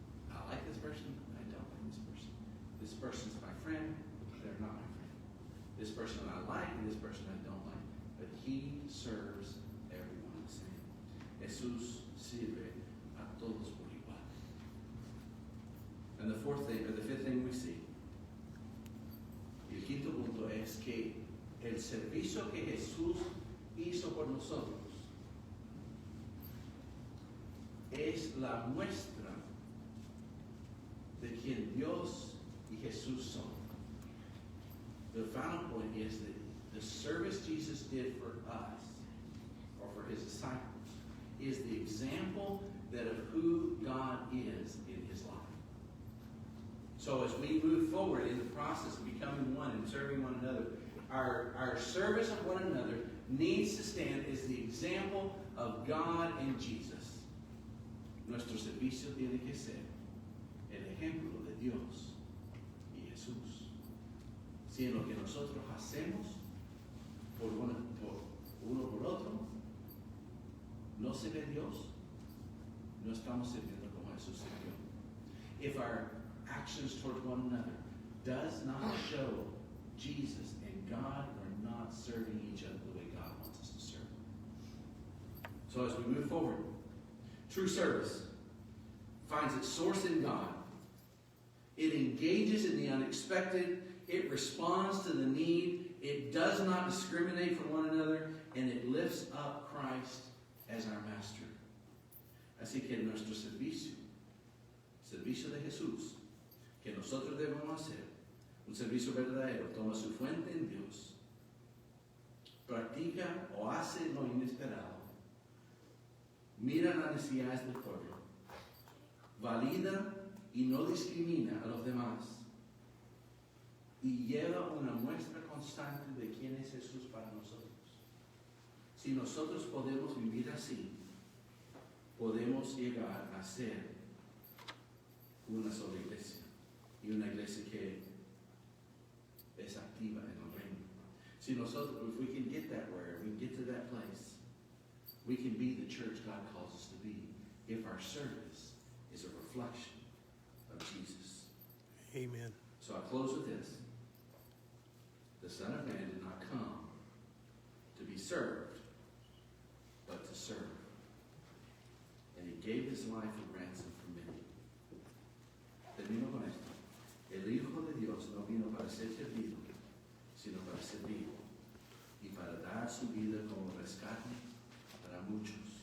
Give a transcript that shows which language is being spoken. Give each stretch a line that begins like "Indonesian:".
English: I like this person, I don't like this person. This person's my friend, they're not my friend. This person I like and this person I don't like. But he serves everyone the same.
Spanish: Jesús sirve a todos por igual.
English: And the fifth thing we see,
Spanish: y el quinto punto es que el servicio que Jesús hizo por nosotros es la muestra de quien Dios y Jesús son.
English: The final point is that the service Jesus did for us, or for his disciples, is the example that of who God is in his life. So as we move forward in the process of becoming one and serving one another, our service of one another needs to stand as the example of God and Jesus.
Spanish: Nuestro servicio tiene que ser el ejemplo de Dios y Jesús. Si en lo que nosotros hacemos por uno por otro no se ve Dios, no estamos sirviendo como Jesús sirvió.
English: If our actions towards one another does not show Jesus and God, we're not serving each other the way God wants us to serve. So as we move forward, true service finds its source in God. It engages in the unexpected. It responds to the need. It does not discriminate from one another. And it lifts up Christ as our master.
Spanish: Así que nuestro servicio de Jesús, que nosotros debemos hacer, un servicio verdadero, toma su fuente en Dios, practica o hace lo inesperado, mira las necesidades del pueblo, valida y no discrimina a los demás, y lleva una muestra constante de quién es Jesús para nosotros. Si nosotros podemos vivir así, podemos llegar a ser una sola iglesia, y una iglesia que es activa en el reino. Si nosotros,
English: if we can get that where, we can get to that place, we can be the church God calls us to be, if our service is a reflection of Jesus. Amen. So I close with this. The Son of Man did not come to be served, but to serve. And he gave his life a ransom for many.
Spanish: Termino con esto. El Hijo de Dios no vino para ser servido, sino para servir y para dar su vida como rescate para muchos.